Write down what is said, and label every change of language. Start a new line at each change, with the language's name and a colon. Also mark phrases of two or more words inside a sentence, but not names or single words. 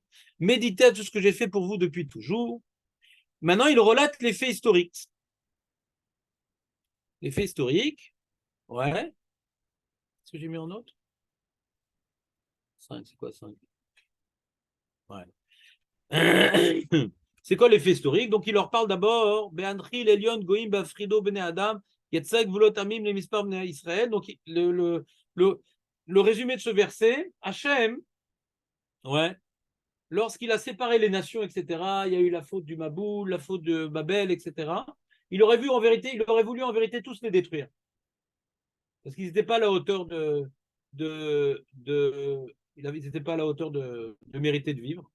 French: Méditez à tout ce que j'ai fait pour vous depuis toujours. Maintenant, il relate les faits historiques. Les faits historiques, ouais. Est-ce que j'ai mis en note? 5, c'est quoi 5? Ouais. C'est quoi les faits historiques? Donc, il leur parle d'abord
Hebrew: בהנחל עליון גוים בהפרידו בני אדם יצב גבולת עמים למספר בני ישראל.
French: Donc, le résumé de ce verset, Hachem, ouais, lorsqu'il a séparé les nations, etc., il y a eu la faute du Maboul, la faute de Babel, etc. Il aurait voulu en vérité tous les détruire. Parce qu'ils n'étaient pas à la hauteur ils n'étaient pas à la hauteur de mériter de vivre.